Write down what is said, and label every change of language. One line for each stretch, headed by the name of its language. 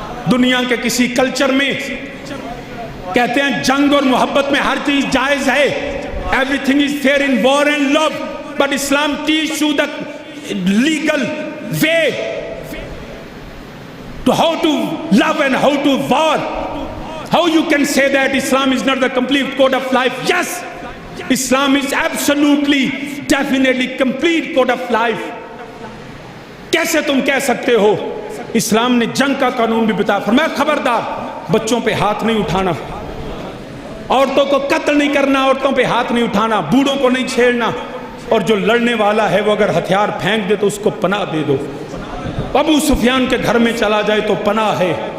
Urdu: دنیا کے کسی کلچر میں کہتے ہیں جنگ اور محبت میں ہر چیز جائز ہے،
English: everything is fair in war and love, but Islam teach you the legal way to how to love and how to war. How you can say that Islam is not the complete code of life? Yes, Islam is absolutely, definitely complete code of life.
Urdu: کیسے تم کہہ سکتے ہو اسلام نے جنگ کا قانون بھی بتایا؟ فرمایا خبردار بچوں پہ ہاتھ نہیں اٹھانا، عورتوں کو قتل نہیں کرنا، عورتوں پہ ہاتھ نہیں اٹھانا، بوڑھوں کو نہیں چھیڑنا، اور جو لڑنے والا ہے وہ اگر ہتھیار پھینک دے تو اس کو پناہ دے دو۔ ابو سفیان کے گھر میں چلا جائے تو پناہ ہے۔